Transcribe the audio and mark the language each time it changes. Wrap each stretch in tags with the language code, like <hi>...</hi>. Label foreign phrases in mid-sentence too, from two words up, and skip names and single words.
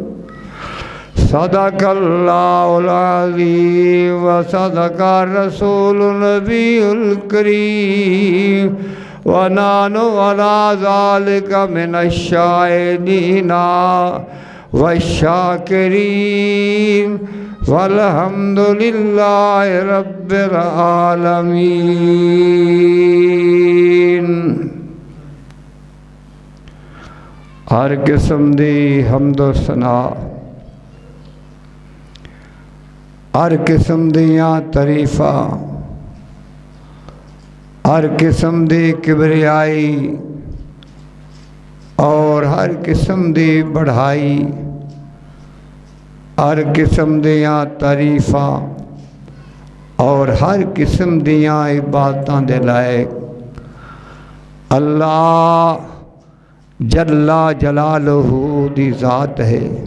<ar>صدق الله العظيم وصدق رسوله النبي الكريم ونحن على ذلك من الشاهدين والشاكرين والحمد لله رب العالمين.</ar> <pa>ਹਰ ਕਿਸਮ ਦੀ ਹਮਦੋ ਸਨਾ, ਹਰ ਕਿਸਮ ਦੀਆਂ ਤਰੀਫ਼ਾਂ, ਹਰ ਕਿਸਮ ਦੀ ਕਿਬਰੀਆਈ ਔਰ ਹਰ ਕਿਸਮ ਦੀ ਵਡਿਆਈ, ਹਰ ਕਿਸਮ ਦੀਆਂ ਤਾਰੀਫ਼ਾਂ ਔਰ ਹਰ ਕਿਸਮ ਦੀਆਂ ਇਬਾਦਤਾਂ ਦੇ ਲਾਇਕ ਅੱਲਾਹ</pa> <ar>جل جلاله</ar> <pa>ਦੀ ਜ਼ਾਤ ਹੈ।</pa>